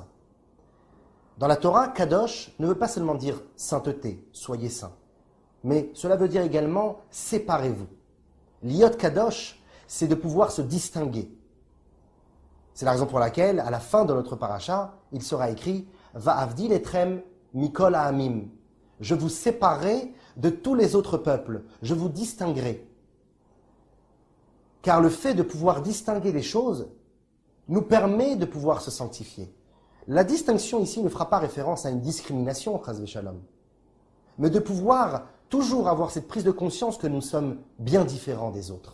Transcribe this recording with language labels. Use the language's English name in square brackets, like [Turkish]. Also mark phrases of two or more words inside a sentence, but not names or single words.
[French] Dans la Torah, Kadosh ne veut pas seulement dire « sainteté »,« soyez saints », mais cela veut dire également « séparez-vous ». [Hebrew] להיות קדוש, [French] c'est de pouvoir se distinguer. C'est la raison pour laquelle, à la fin de notre paracha, il sera écrit « [Hebrew] ואבדיל אתכם מכל העמים ». [French] Je vous séparerai de tous les autres peuples, je vous distinguerai. Car le fait de pouvoir distinguer les choses nous permet de pouvoir se sanctifier. La distinction ici ne fera pas référence à une discrimination, [Hebrew] חס ושלום, [French] mais de pouvoir toujours avoir cette prise de conscience que nous sommes bien différents des autres.